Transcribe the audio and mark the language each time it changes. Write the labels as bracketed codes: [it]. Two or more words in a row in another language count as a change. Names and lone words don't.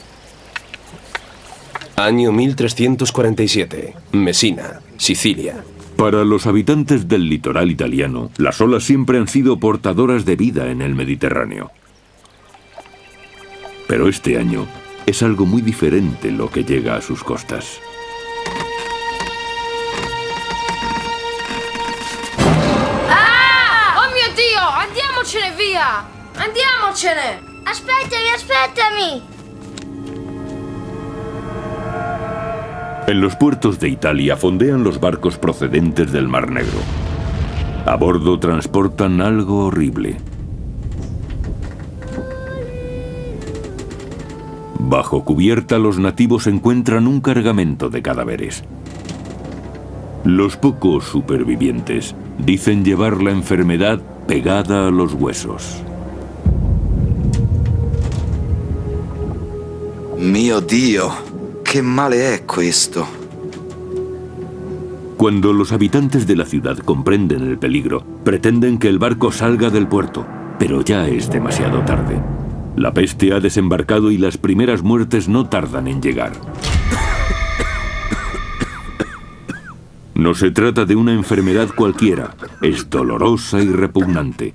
[es] Año 1347. Mesina, Sicilia. Para los habitantes del litoral italiano, las olas siempre han sido portadoras de vida en el Mediterráneo. Pero este año es algo muy diferente lo que llega a sus costas. [it] ¡Ah! ¡Oh mio Dio! ¡Andiamocene via! ¡Andiamocene! ¡Aspettami! [es] En los puertos de Italia fondean los barcos procedentes del Mar Negro. A bordo transportan algo horrible. Bajo cubierta, los nativos encuentran un cargamento de cadáveres. Los pocos supervivientes dicen llevar la enfermedad pegada a los huesos. [it] Mio Dio! ¡Qué male è questo! [es] Cuando los habitantes de la ciudad comprenden el peligro, pretenden que el barco salga del puerto, pero ya es demasiado tarde. La peste ha desembarcado y las primeras muertes no tardan en llegar. No se trata de una enfermedad cualquiera, es dolorosa y repugnante.